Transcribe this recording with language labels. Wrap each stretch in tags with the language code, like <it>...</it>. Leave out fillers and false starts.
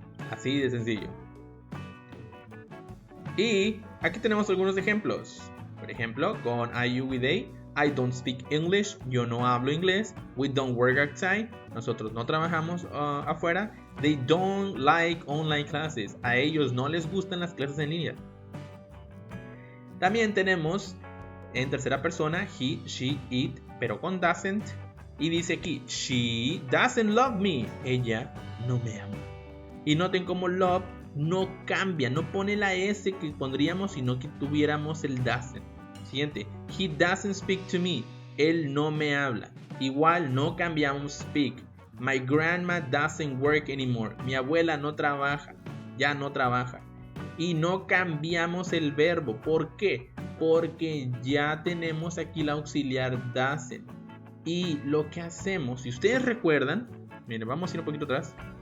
<es>Así de sencillo. Y aquí tenemos algunos ejemplos. Por ejemplo, con</es> <en>I, you, we, they. I don't speak English.</en> <es>Yo no hablo inglés.</es> <en>We don't work outside.</en> <es>Nosotros no trabajamos afuera.</es> <en>They don't like online classes.</en> <es>A ellos no les gustan las clases en línea. También tenemos en tercera persona</es> <en>he, she, it,</en> <es>pero con doesn't. Y dice aquí,</es> <en>she doesn't love me.</en> <es>Ella no me ama. Y noten cómo love no cambia, no pone la S que pondríamos si no que tuviéramos el doesn't. Siguiente,</es> <en>he doesn't speak to me.</en> <es>Él no me habla. Igual no cambiamos</es> <en>speak. My grandma doesn't work anymore.</en> <es>Mi abuela no trabaja, ya no trabaja. Y no cambiamos el verbo. ¿Por qué? Porque ya tenemos aquí el auxiliar doesn't. Y lo que hacemos, si ustedes recuerdan, miren, vamos a ir un poquito atrás.</es>